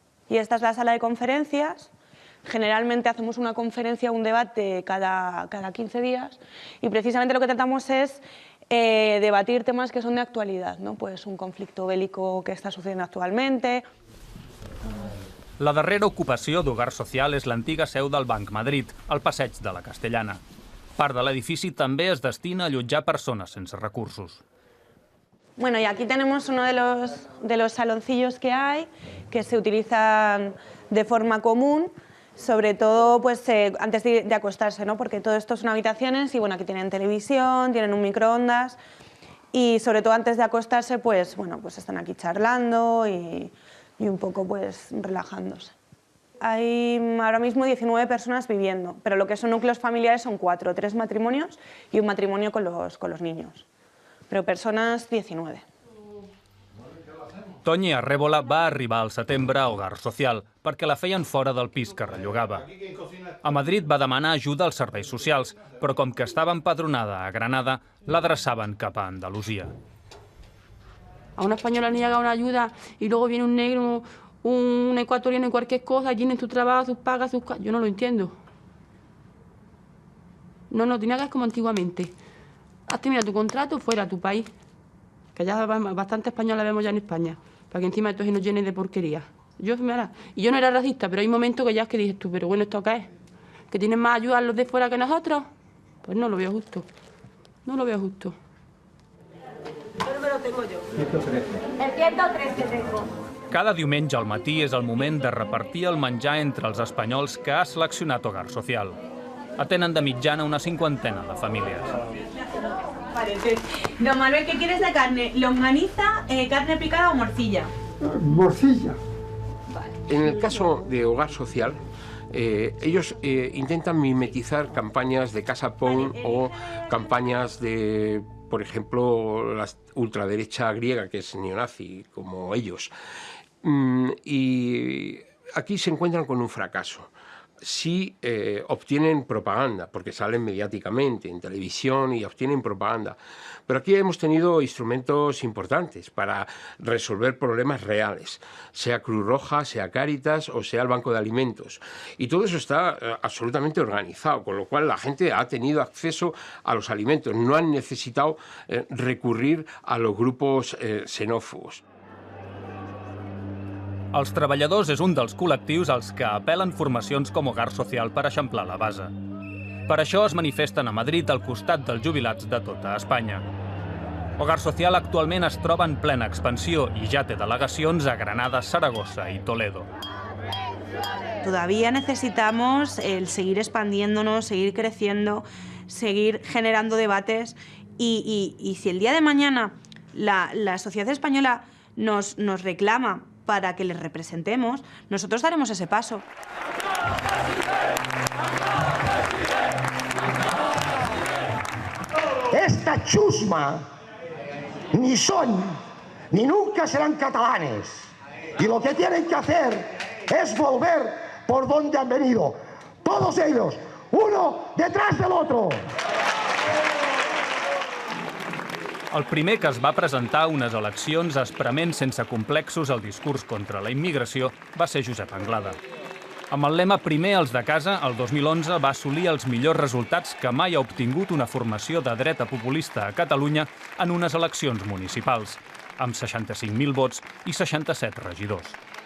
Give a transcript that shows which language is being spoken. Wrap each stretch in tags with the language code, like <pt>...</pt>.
<es>Y esta es la sala de conferencias. Generalmente hacemos una conferencia, un debate cada 15 días y precisamente lo que tratamos es debatir temas que son de actualidad, ¿no? Pues un conflicto bélico que está sucediendo actualmente.</es> <ca>La darrera ocupació d'Hogar Social és l'antiga seu del Banc Madrid, al passeig de la Castellana. Part de l'edifici també es destina a allotjar persones sense recursos.</ca> <es>Bueno, y aquí tenemos uno de los saloncillos que hay, que se utilizan de forma común, sobre todo pues, antes de acostarse, ¿no? Porque todo esto son habitaciones y bueno, aquí tienen televisión, tienen un microondas y sobre todo antes de acostarse pues, bueno, pues están aquí charlando y un poco pues, relajándose. Hay ahora mismo 19 personas viviendo, pero lo que son núcleos familiares son 4, 3 matrimonios y un matrimonio con los niños.</es> <ca>Però persones 19. Toñi Arrébola va arribar al setembre a Hogar Social perquè la feien fora del pis que rellogava. A Madrid va demanar ajuda als serveis socials, però com que estava empadronada a Granada, l'adreçaven cap a Andalusia.</ca> <es>A una española le llega una ayuda y luego viene un negro, un ecuatoriano y cualquier cosa, tiene tu trabajo, sus pagas, sus... Yo no lo entiendo. No, tiene que ser como antiguamente. Has terminado tu contrato, fuera a tu país. Que ya bastante española vemos ya en España, para que encima de todo se nos llene de porquería. Y yo no era racista, pero hay momentos que ya es que dices tú, pero bueno, ¿esto qué es? ¿Que tienen más ayuda los de fuera que nosotros? Pues no lo veo justo. No lo veo justo. ¿Qué número tengo yo? 113. El 113 tengo.</es> <ca>Cada diumenge al matí és el moment de repartir el menjar entre els espanyols que ha seleccionat Hogar Social. Atenen de mitjana una 50 de famílies.</ca> <es>Don Manuel, ¿qué quieres de carne? ¿Longaniza, carne picada o morcilla? Morcilla. En el caso de Hogar Social, ellos intentan mimetizar campañas de Casa Pound o campañas de, por ejemplo, la ultraderecha griega, que es neonazi, como ellos. Y aquí se encuentran con un fracaso. Sí obtienen propaganda, porque salen mediáticamente en televisión y obtienen propaganda. Pero aquí hemos tenido instrumentos importantes para resolver problemas reales, sea Cruz Roja, sea Cáritas o sea el Banco de Alimentos. Y todo eso está absolutamente organizado, con lo cual la gente ha tenido acceso a los alimentos, no han necesitado recurrir a los grupos xenòfobos.</es> <ca>Els treballadors és un dels col·lectius als que apel·len formacions com Hogar Social per eixamplar la base. Per això es manifesten a Madrid al costat dels jubilats de tota Espanya. Hogar Social actualment es troba en plena expansió i ja té delegacions a Granada, Saragossa i Toledo.</ca> <es>Todavía necesitamos el seguir expandiéndonos, seguir creciendo, seguir generando debates y si el día de mañana la sociedad española nos reclama para que les representemos, nosotros daremos ese paso. Esta chusma ni son ni nunca serán catalanes. Y lo que tienen que hacer es volver por donde han venido. Todos ellos, uno detrás del otro.</es> <ca>El primer que es va presentar a unes eleccions esprement sense complexos el discurs contra la immigració va ser Josep Anglada. Amb el lema Primer els de casa, el 2011 va assolir els millors resultats que mai ha obtingut una formació de dreta populista a Catalunya en unes eleccions municipals, amb 65.000 vots i 67 regidors.</ca>